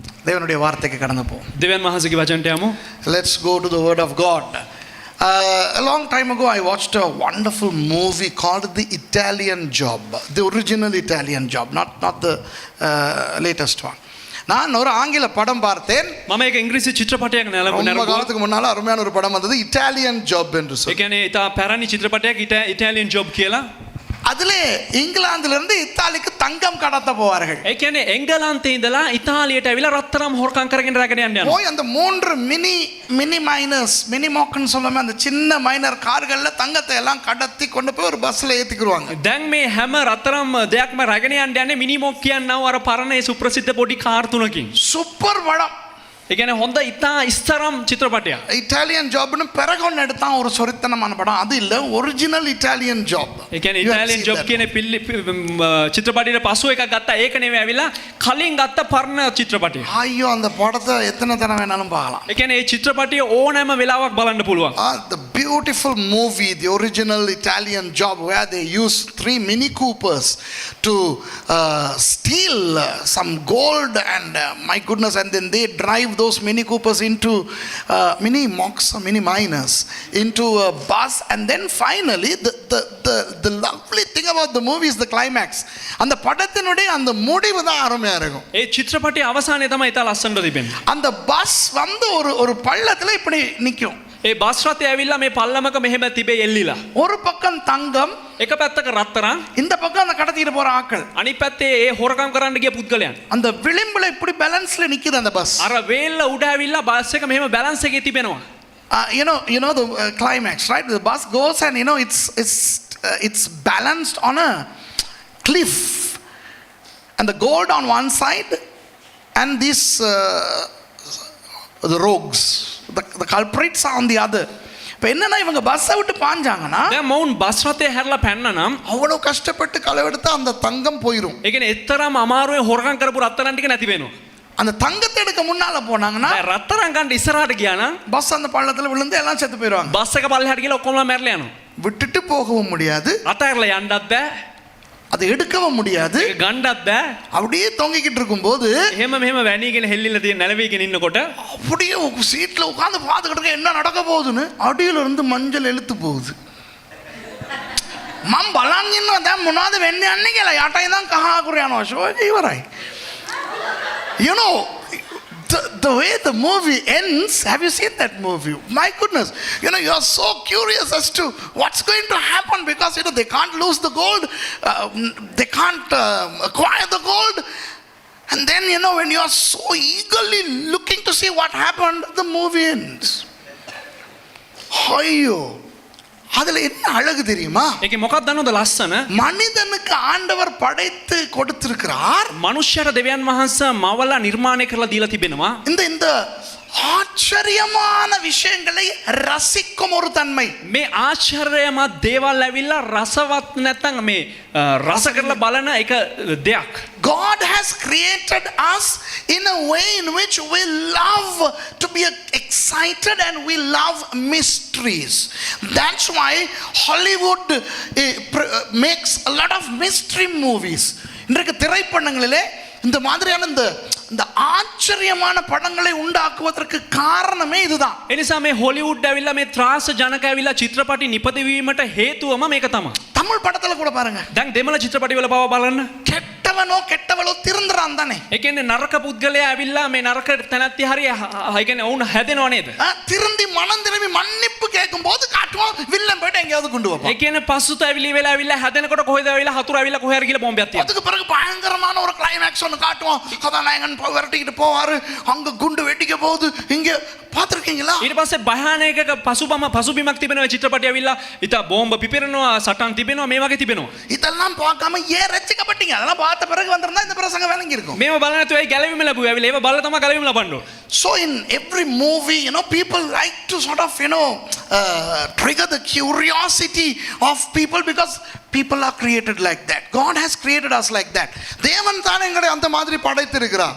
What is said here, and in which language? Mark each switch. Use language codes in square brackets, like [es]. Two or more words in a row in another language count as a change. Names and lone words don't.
[ta] தேவனுடைய வார்த்தைக்கு கடந்து போவோம். [si] දෙවියන් වහන්සේගේ වචනට යමු. [en] Let's go to the word of God. A long time ago I watched a wonderful movie called The Italian Job, the original Italian Job, not the latest one. [ta] நான் ஒரு ஆங்கில படம் பார்த்தேன். [si] මම ඒක ඉංග්‍රීසි චිත්‍රපටයක් [ta] ரொம்ப காலத்துக்கு முன்னால அருமையான ஒரு படம் வந்தது, இட்டாலியன் ஜாப் என்று சொல்லி. [si] ඒ කියන්නේ ඉතා පැරණි චිත්‍රපටයක් ඉටාලියන් ජොබ් කියලා. [ta] அதிலே இங்கிலாந்துல இருந்து இத்தாலிக்கு தங்கம் கடத்த போவார்கள். [si] ඒ කියන්නේ එංගලන්තේ ඉඳලා ඉතාලියට ඇවිල්ලා රත්තරම් හොරකම් කරගෙන රැගෙන යන්න යනවා. [ta] போய் அந்த 3 [en] mini miners, [ta] மினி மோக்கன்னு சொல்லுமே, அந்த சின்ன மைனர் கார்கள்ல தங்கத்தை எல்லாம் கடத்தி கொண்டு போய் ஒரு பஸ்ல ஏத்திக்குவாங்க. [si] දැන් මේ හැම රත්තරම් දෙයක්ම රැගෙන යන්න යන්නේ මිනිමොක් කියනව අර පරණ ඒ සුප්‍රසිද්ධ පොඩි කාර් තුනකින්. [ta] சூப்பர் படம். [si] ඒ කියන්නේ හොඳ ඉතා ඉස්තරම් චිත්‍රපටයක්. [ta] இட்டாலியன் ஜாப்னு பிறகு ஒன்று எடுத்தான் ஒரு சொரித்தனமான படம். அது இல்ல, ஒரிஜினல் இட்டாலியன் ஜாப். [si] ඒ කියන්නේ ඉතාලියන් ජොබ් කියන චිත්‍රපටයේ පසු එකක් ගත්තා. ඒක නෙවෙයි ඇවිල්ලා කලින් ගත්ත පරණ චිත්‍රපටය. [ta] ஐயோ, அந்த படத்தை எத்தனை தடவை வேணாலும் பார்க்கலாம். [si] ඒ කියන්නේ මේ චිත්‍රපටය ඕනෑම වෙලාවක් බලන්න පුළුවන්. [en] The beautiful movie, the original Italian Job, where they use 3 Mini Coopers to steal some gold and my goodness, and then they drive those Mini Coopers into mini mocks, mini miners into a bus, and then finally the lovely thing about the movie is the climax. [ta] அந்த படத்தினுடைய அந்த முடிவு தான் அருமையா இருக்கும். [si] ඒ චිත්‍රපටයේ අවසානයේ තමයි ඉතා ලස්සනට තිබෙන්නේ. [ta] அந்த பஸ் வந்து ஒரு பள்ளத்துல இப்படி நிக்கும். [si] ඒ බස් රථය ඇවිල්ලා මේ පල්ලමක මෙහෙම තිබේ එල්ලිලා. [ta] ஒரு பக்கம் தங்கம், [si] එක පැත්තක රත්තරන්, [ta] இந்த பக்கம் அந்த கடத்திட்டு போற ஆட்கள். [si] අනිත් පැත්තේ ඒ හොරකම් කරන්න ගිය පුද්ගලයන්. [ta] அந்த விளிம்புல இப்படி பேலன்ஸ்ல நிக்குது அந்த பஸ். [si] අර වේල්ල උඩ ඇවිල්ලා බස් එක මෙහෙම බැලන්ස් එකේ තිබෙනවා. [en] You know the climax, right? The bus goes and it's balanced on a cliff, and the gold on one side and these the rogues, the culprits are on the other. [ta] இப்போ என்னன்னா இவங்க பஸ்ஸை விட்டு பாஞ்சாங்கன்னா [si] දැන් මවුන් බස් රථය හැරලා පැන්න නම් [ta] அவ்வளவு கஷ்டப்பட்டு களவெடுத்து அந்த தங்கம் போயிடும். [si] ඒ කියන්නේ එතරම් අමාරුවේ හොරකම් කරපු රත්තරන් ටික නැති වෙනවා. [ta] அந்த தங்கத்தை எடுக்க முன்னால போனாங்கன்னா [si] දැන් රත්තරන් ගන්න ඉස්සරහට ගියා නම් [ta] பஸ் அந்த பள்ளத்துல விழுந்து எல்லாம் செத்து போயிடுவாங்க. [si] බස් එක පල්ලෙහාට ගිහලා ඔක්කොම මැරලා යනවා. [ta] விட்டுட்டு போகவும் முடியாது, [si] අතහැරලා යන්නත් බෑ, [ta] அதை எடுக்கவும் முடியாது. [si] ඒක ගන්නත් බෑ. [ta] அப்படியே தொங்கிக்கிட்டு இருக்கும்போது [si] එහෙම මෙහෙම වැණීගෙන හෙල්ලිලා තියෙන නැලවිගෙන ඉන්නකොට [ta] அப்படியே சீட்ல உட்கார்ந்து பார்த்துக்கிட்டு இருக்க, என்ன நடக்க போகுதுன்னு. அடியில இருந்து மஞ்சள் எழுத்து போகுது. [si] මම බලන් ඉන්නවා දැන් මොනවද වෙන්නේ යන්නේ කියලා. යට ඉඳන් කහ අකුර යනවා. ෂෝ එක ඉවරයි. [en] You know, the way the movie ends, have you seen that movie? My goodness, you know, you are so curious as to what's going to happen, because you know they can't lose the gold, they can't acquire the gold, and then you know when you are so eagerly looking to see what happened, the movie ends. [ta] Ayyo, அதுல என்ன அழகு தெரியுமா? [si] ඒකේ මොකක්ද දන්නවද ලස්සන? [ta] மனிதனுக்கு ஆண்டவர் படைத்து கொடுத்திருக்கிறார். [si] මනුෂ්‍යර දෙවියන් වහන්සේ මවලා නිර්මාණය කරලා දීලා තිබෙනවා. [ta] இந்த ஆச்சரியமான விஷயங்களை ரசிக்கும் ஒரு தன்மை. [si] මේ ආශ්චර්යමත් දේවල් ඇවිල්ලා රසවත් නැත්නම් මේ රස කරලා බලන එක දෙයක්. [en] God has created us in a way in which we love to be excited and we love mysteries. That's why Hollywood makes a lot of mystery movies. [ta] இன்றைக்கு திரைப்படங்களிலே இந்த மாதிரியான இந்த ஆச்சரியமான படங்களை உண்டாக்குவதற்கு காரணமே இதுதான். [si] ඒ නිසා මේ හොලිවුඩ් ඇවිල්ලා මේ ත්‍රාස ජනක ඇවිල්ලා චිත්‍රපටි නිපදවීමට හේතුවම මේක තමයි. [ta] தமிழ் படத்துல கூட பாருங்க. [si] දැන් දෙමළ චිත්‍රපටි වල පව බලන්න. [ta] கெட்டவனோ கெட்டவளோ திருந்துறான் தானே. [si] ඒ කියන්නේ නරක පුද්ගලයා ඇවිල්ලා මේ නරක තැනැත්තිය හරිය ඒ කියන්නේ වුණ හැදෙනව නේද? [ta] திருந்தி மனம் திரும்பி மன்னிப்பு கேட்கும்போது காட்டுவோம் வில்லன் போய்ட்டு எங்கயாவது கொண்டு வைப்பான். [si] ඒ කියන්නේ පසුතැවිලි වෙලා ඇවිල්ලා හැදෙනකොට කොහෙද ඇවිල්ලා හතුරු ඇවිල්ලා කොහේ හරි ගිහලා බෝම්බයක් තියනවා. [ta] அதுக்கு பிறகு பயங்கரமான ஒரு கிளைமாக்ஸ் ஒன்னு காட்டுவோம். கதாநாயகன் விரட்டிக்கிட்டு போவாரு, அங்க குண்டு வெடிக்க போகுது. இங்க பாத்திருக்கீங்களா? [si] ඊට පස්සේ භයානක පසුබිමක් තිබෙනවා චිත්‍රපටි ඇවිල්ලා ඉත බෝම්බ පිපිරෙනවා, සටන් තිබෙනවා, මේ වගේ තිබෙනවා. [ta] இதெல்லாம் பார்க்காம ஏன் ரட்சிக்கப்பட்டீங்க? அதெல்லாம் பார்த்த பிறகு வந்திருந்தா இந்த பிரசங்கம் விளங்கி இருக்கும். [si] මේව බලන නැතුව ඒ ගැලවීම ලැබුවා. ඇවිල්ලා ඒව බලලා තමයි ගැලවීම ලබන්න ඕන. [en] So in every movie, people like to sort of, trigger the curiosity of people because people are created like that. God has created us like that. [ta] தேவன் தான் எங்களை அந்த மாதிரி படைத்திருக்கிறார்.